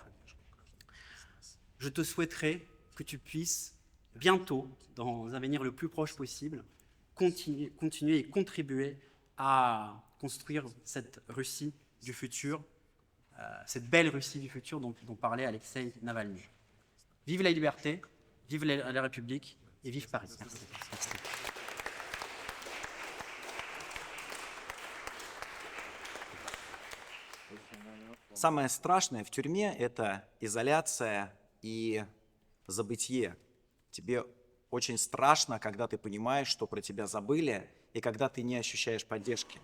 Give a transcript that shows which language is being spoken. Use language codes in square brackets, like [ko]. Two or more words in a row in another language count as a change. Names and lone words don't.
[fr] Je te souhaiterais que tu puisses bientôt, dans un avenir le plus proche possible, continuer et contribuer à construire cette Russie du futur, cette belle Russie du futur dont parlait Alexei Navalny. Vive la liberté, vive la République et vive Paris. Merci. Merci. [ru] Самое страшное в тюрьме – это изоляция и забытье. Тебе очень страшно, когда ты понимаешь, что про тебя забыли, и когда ты не ощущаешь поддержки.